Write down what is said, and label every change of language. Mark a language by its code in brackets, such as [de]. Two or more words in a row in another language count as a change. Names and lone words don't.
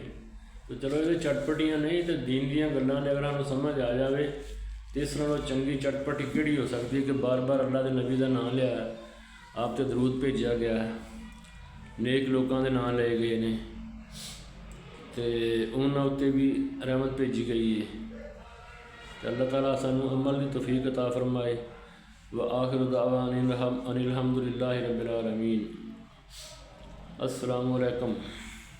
[pa] ਤੇ ਚਲੋ ਇਹਦੇ ਚਟਪਟੀਆਂ ਨਹੀਂ ਤੇ ਦੀਨ ਦੀਆਂ ਗੱਲਾਂ ਨੇ ਅਗਰ ਸਾਨੂੰ ਸਮਝ ਆ ਜਾਵੇ ਤੇ ਇਸ ਤਰ੍ਹਾਂ ਚੰਗੀ ਚਟਪਟੀ ਕਿਹੜੀ ਹੋ ਸਕਦੀ ਹੈ ਕਿ ਬਾਰ-ਬਾਰ ਅੱਲਾ ਦੇ ਨਬੀ ਦਾ ਨਾਂ ਲਿਆ, ਆਪ 'ਤੇ ਦਰੂਦ ਭੇਜਿਆ ਗਿਆ ਹੈ, ਨੇਕ ਲੋਕਾਂ ਦੇ ਨਾਂ ਲਏ ਗਏ ਨੇ ਤੇ ਉਹਨਾਂ ਉੱਤੇ ਵੀ ਰਹਿਮਤ ਭੇਜੀ ਗਈ ਹੈ। ਤੇ ਅੱਲਾਹ ਤਾਲਾ ਸਾਨੂੰ ਅਮਲ ਦੀ ਤੌਫੀਕ ਅਤਾ ਫਰਮਾਏ। [ar] وآخر دعوانا أن الحمد لله رب العالمين. السلام عليكم.